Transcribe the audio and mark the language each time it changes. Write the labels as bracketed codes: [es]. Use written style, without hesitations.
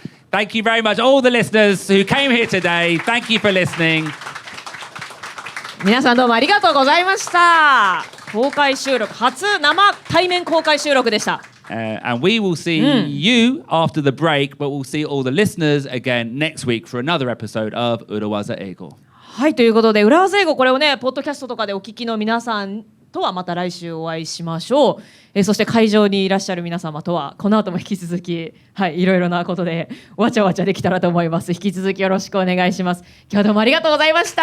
[en] Thank you very much, all the listeners who came here today. Thank you for listening. [ja] 皆さんどうもありがとうございました。公開収録、初生対面公開収録でした。 [en] And we will see you after the break, but we'll see all the listeners again next week for another episode of Urawaza Eigo. [ja] はい、ということで裏技英語、これをねポッドキャストとかでお聞きの皆さんとはまた来週お会いしましょう。そして会場にいらっしゃる皆様とはこの後も引き続き、はい、いろいろなことでわちゃわちゃできたらと思います。引き続きよろしくお願いします。今日はどうもありがとうございました。